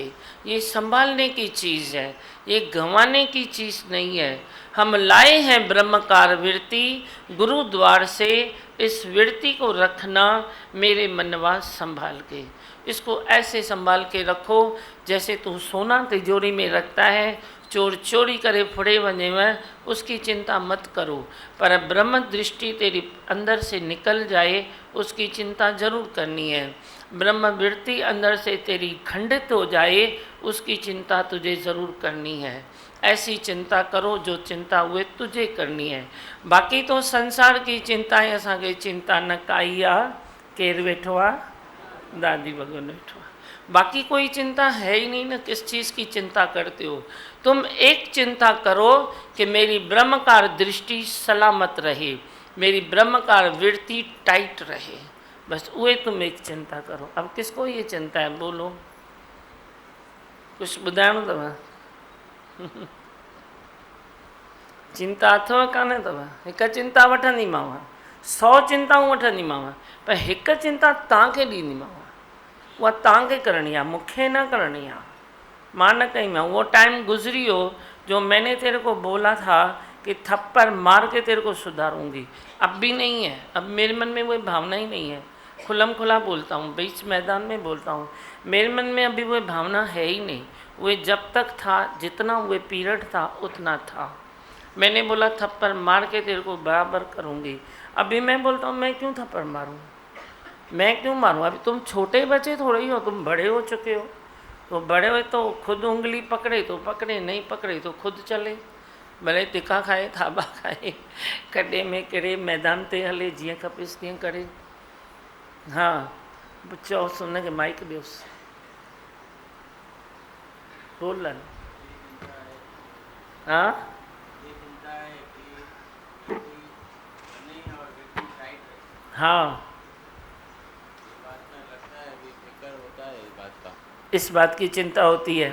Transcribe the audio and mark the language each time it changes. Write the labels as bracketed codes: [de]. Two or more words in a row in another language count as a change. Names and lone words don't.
[hi] ये संभालने की चीज़ है, ये गंवाने की चीज़ नहीं है। हम लाए हैं ब्रह्मकार वृत्ति गुरु द्वार से, इस वृत्ति को रखना मेरे मनवा संभाल के। इसको ऐसे संभाल के रखो जैसे तू सोना तिजोरी में रखता है, [sd] चोर चोरी करे फुड़े वञे में, [hi] उसकी चिंता मत करो। पर ब्रह्म दृष्टि तेरी अंदर से निकल जाए, उसकी चिंता जरूर करनी है। ब्रह्म वृत्ति अंदर से तेरी खंडित हो जाए, उसकी चिंता तुझे ज़रूर करनी है। ऐसी चिंता करो जो चिंता हुए तुझे करनी है। बाकी तो संसार की चिंताएं [sd] असांखे चिंता न काई आ, केर वेठो आ, दादी भगवान वेठो आ। [hi] बाकी कोई चिंता है ही नहीं ना, किस चीज़ की चिंता करते हो? तुम एक चिंता करो कि मेरी ब्रह्मकार दृष्टि सलामत रहे, मेरी ब्रह्मकार वृत्ति टाइट रहे, बस उहे तुम एक चिंता करो। अब किसको ये चिंता है, बोलो? [sd] कुछ ॿुधाइणो अथव? चिंता अथव कान अथव? हिकु चिंता वठंदीमांव, 100 चिंताऊं वठंदीमांव, पर हिकु चिंता तव्हांखे ॾींदीमांव। उहा तव्हांखे करणी आहे, मूंखे न करणी आहे। मां न कई [hi] मैं, वो टाइम गुजरी हो जो मैंने तेरे को बोला था कि थप्पड़ मार के तेरे को सुधारूंगी, अब भी नहीं है। अब मेरे मन में वो भावना ही नहीं है। खुलम खुला बोलता हूँ, बीच मैदान में बोलता हूँ, मेरे मन में अभी वो भावना है ही नहीं। वो जब तक था, जितना वो पीरियड था उतना था। मैंने बोला थप्पड़ मार के तेरे को बराबर करूँगी, अभी मैं बोलता हूँ मैं क्यों थप्पड़ मारूँ, मैं क्यों मारूँ? अभी तुम छोटे बच्चे थोड़े ही हो, तुम बड़े हो चुके हो। तो बड़े हुए तो खुद उंगली पकड़े तो पकड़े, नहीं पकड़े तो खुद चले, [sd] भले तिखा खाए थाबा खाए, कॾे में कहिड़े मैदान ते हले, जीअं खपेसि तीअं करे। हाँ चओसि, हुनखे माइक ॾियोसि, बोलन। [hi] हाँ हाँ, इस बात की चिंता होती है,